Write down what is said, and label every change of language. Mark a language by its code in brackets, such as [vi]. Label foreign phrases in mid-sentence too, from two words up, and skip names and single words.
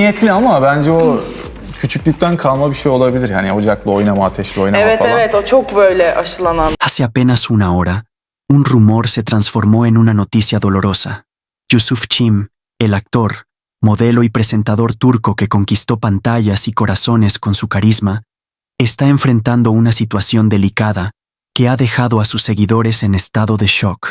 [tr] yetenekli ama bence o küçüklükten kalma bir şey olabilir. Yani ocakla oynama, ateşle oynama Evet falan. evet, o çok böyle aşılanan. [es] Hace apenas una hora, un rumor se transformó en una noticia dolorosa. Yusuf Çim, el actor, modelo y presentador turco que conquistó pantallas y corazones con su carisma, está enfrentando una situación delicada que ha dejado a sus seguidores en estado de shock.